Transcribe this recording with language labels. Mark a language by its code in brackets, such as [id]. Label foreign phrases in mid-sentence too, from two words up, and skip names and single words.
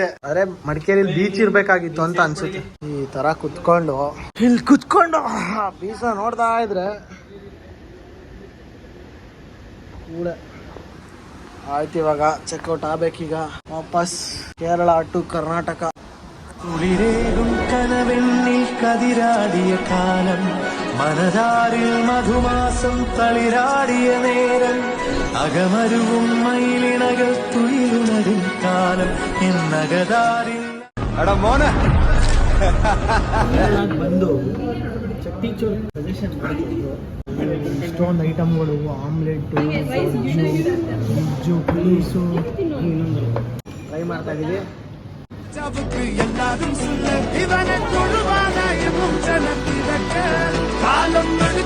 [kn] ಅರೆ ಮಡಿಕೇರಿಯಲ್ಲಿ ಬೀಚ್ ಇರ್ಬೇಕಾಗಿತ್ತು ಅಂತ ಅನ್ಸುತ್ತೆ. ಈ ತರ ಇಲ್ಲಿ ಕುತ್ಕೊಂಡು ಬೀಚ ನೋಡ್ತಾ ಇದ್ರೆ ಕೂಡ ಆಯ್ತು. ಇವಾಗ ಚೆಕ್ಔಟ್ ಆಗ್ಬೇಕೀಗ. ವಾಪಸ್ ಕೇರಳ ಟು ಕರ್ನಾಟಕ. [ml] കനവെണ്ണിൽ കതിരാടിയ കാലം മനതാരിൽ മധുമാസം തളിരാടിയ നേരം അകമരുവും മയിലിണകൾ തുയിലുണരും കാലം എന്നകതാരിൽ [kn] ಬಂದು ಚಟ್ಟಿ ಸಜೆಷನ್ ಮಾಡಿದ್ರು. ಇಷ್ಟೊಂದು ಐಟಮ್ಗಳು, ಆಮ್ಲೆಟ್, ಪುಲೀಸು ಟ್ರೈ ಮಾಡ್ತಾ ಇದೀವಿ. [ta] எல்லாரும் சொல்ல இவனை தொழுவானா எனும் ஜனத்திற்கு காலம்